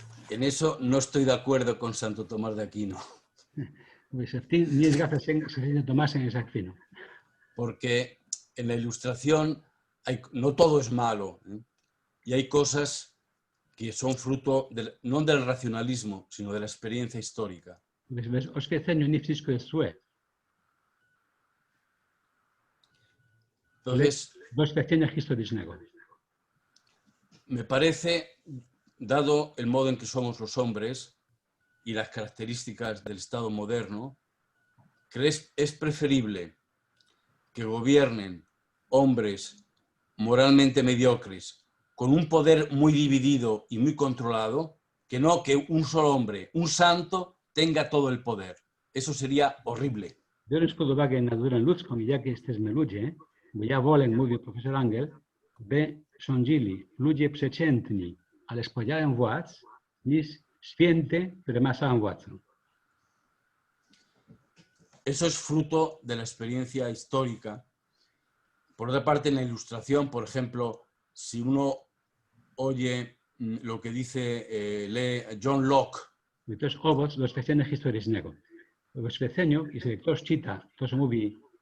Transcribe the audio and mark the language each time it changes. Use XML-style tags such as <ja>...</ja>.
<es>En eso no estoy de acuerdo con Santo Tomás de Aquino.</es> <pl>Pues nie zgadza się z Tomaszem z Akwinu.</pl> <es>Porque en la Ilustración no todo es malo, ¿eh? Y hay cosas que son fruto no del racionalismo, sino de la experiencia histórica.</es> <pl>W oświeceniu nie wszystko jest złe.</pl> <es>Entonces,</es> <pl>doświadczenia historycznego.</pl> <es>Me parece, dado el modo en que somos los hombres y las características del Estado moderno, que es preferible que gobiernen hombres moralmente mediocres con un poder muy dividido y muy controlado, que no que un solo hombre, un santo, tenga todo el poder. Eso sería horrible.</es> <pl>Biorąc pod uwagę naturę ludzką i jakie jesteśmy ludzie, bo ja wolę, mówi profesor Angel, by rządzili ludzie przeciętni, ale z podziałem władz, niż święty, który ma samą władzę.</pl> <es>Eso es fruto de la experiencia histórica. Por otra parte, en la Ilustración, por ejemplo, si uno oye lo que dice, lee John Locke.</es> <pl>I to jest owoc doświadczenia historycznego. W oświeceniu, jeśli ktoś czyta to, co mówi</pl>